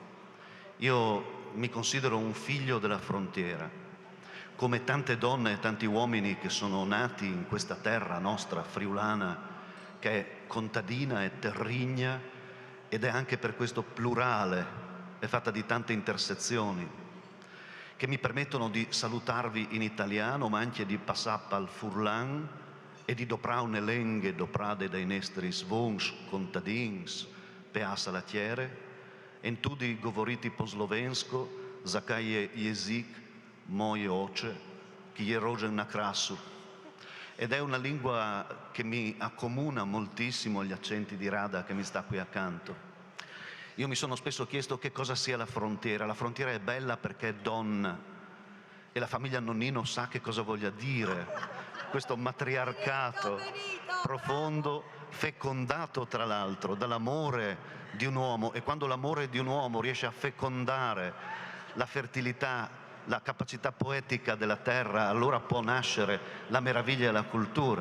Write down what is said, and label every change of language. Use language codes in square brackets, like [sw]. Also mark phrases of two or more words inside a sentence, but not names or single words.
[it] Io mi considero un figlio della frontiera, come tante donne e tanti uomini che sono nati in questa terra nostra, friulana, che è contadina e terrigna, ed è anche per questo plurale, è fatta di tante intersezioni, che mi permettono di salutarvi in italiano, ma anche di passare al furlan e di [fur] doprare une lenghe doprade dai nostri svons contadins, pe salatiere, [sl] en tudi govoriti po slovensko, zakaj je jezik moje oče, ki je rođen na krasu. [it] Ed è una lingua che mi accomuna moltissimo gli accenti di Rada che mi sta qui accanto. Io mi sono spesso chiesto che cosa sia la frontiera. La frontiera è bella perché è donna e la famiglia Nonnino sa che cosa voglia dire questo matriarcato profondo, fecondato tra l'altro dall'amore di un uomo, e quando l'amore di un uomo riesce a fecondare la fertilità, la capacità poetica della terra, allora può nascere la meraviglia e la cultura.